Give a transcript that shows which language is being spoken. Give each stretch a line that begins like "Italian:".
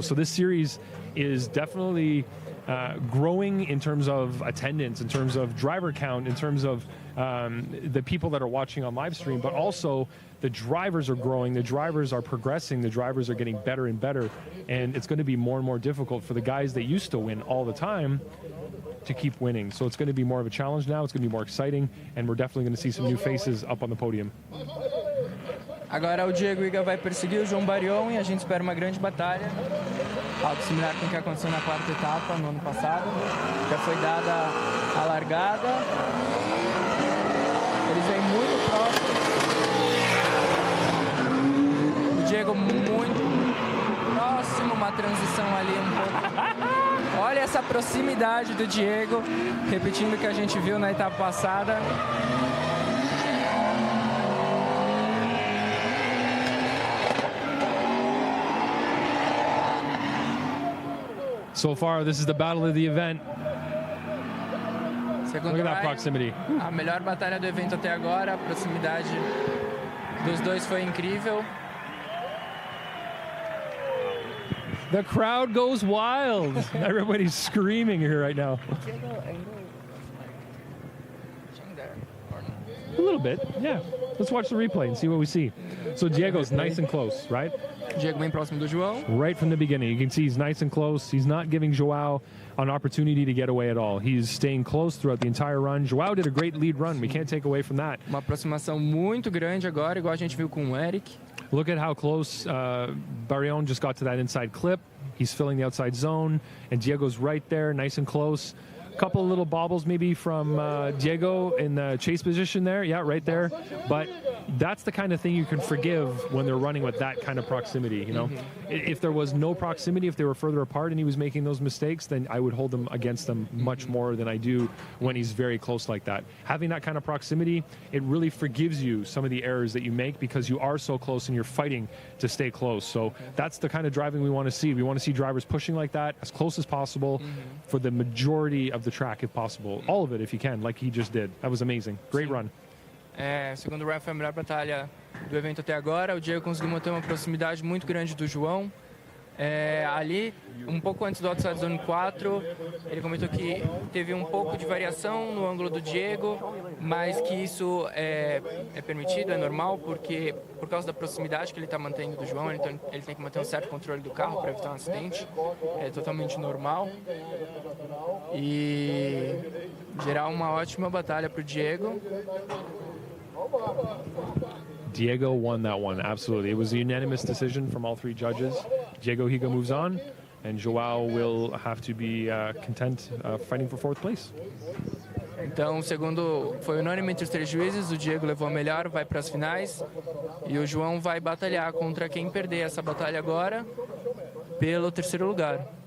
English: So this series is definitely growing in terms of attendance, in terms of driver count, in terms of the people that are watching on live stream, but also the drivers are growing, the drivers are progressing, the drivers are getting better and better, and it's going to be more and more difficult for the guys that used to win all the time to keep winning. So it's going to be more of a challenge now, it's going to be more exciting, and we're definitely going to see some new faces up on the podium.
Portuguese: Agora o Diego Iga vai perseguir o João Barrion e a gente espera uma grande batalha. Algo similar com o que aconteceu na quarta etapa no ano passado. Já foi dada a largada. Eles vêm muito próximos. O Diego muito próximo, uma transição ali um pouco. Olha essa proximidade do Diego, repetindo o que a gente viu na etapa passada.
English: So far, this is the battle of the event.
Portuguese: Segundo
English: Look at that Ryan, proximity.
Portuguese: A melhor batalha do evento até agora, a proximidade dos dois foi incrível.
English: The crowd goes wild. Everybody's screaming here right now. A little bit, yeah. Let's watch the replay and see what we see. So Diego's nice and close, right?
Portuguese: Diego bem próximo do João.
English: Right from the beginning, you can see he's nice and close. He's not giving João an opportunity to get away at all. He's staying close throughout the entire run. João did a great lead run. We can't take away from that.
Portuguese: Uma aproximação muito grande agora, igual a gente viu com o Eric.
English: Look at how close Barrion just got to that inside clip. He's filling the outside zone, and Diego's right there, nice and close. Couple of little bobbles maybe from Diego in the chase position there. Yeah, right there. But that's the kind of thing you can forgive when they're running with that kind of proximity, you know? If there was no proximity, if they were further apart and he was making those mistakes, then I would hold them against them much more than I do when he's very close like that. Having that kind of proximity, it really forgives you some of the errors that you make because you are so close and you're fighting to stay close. So that's the kind of driving we want to see. We want to see drivers pushing like that as close as possible for the majority of the track if possible. All of it if you can, like he just did. That was amazing. Great run.
Portuguese: Segundo o Ryan, foi a melhor batalha do evento até agora. O Diego conseguiu manter uma proximidade muito grande do João. Ali, um pouco antes do outside zone 4, ele comentou que teve um pouco de variação no ângulo do Diego, mas que isso é permitido, é normal, porque por causa da proximidade que ele está mantendo do João, então ele tem que manter um certo controle do carro para evitar um acidente. É totalmente normal. E gerar uma ótima batalha para o Diego.
English: Diego won that one, absolutely. It was a unanimous decision from all three judges. Diego Higa moves on, and João will have to be content fighting for fourth place.
Portuguese: Então, o segundo foi unânime entre os 3 juízes, o Diego levou a melhor, vai para as finais, e o João vai batalhar contra quem perder essa batalha agora, pelo 3º lugar.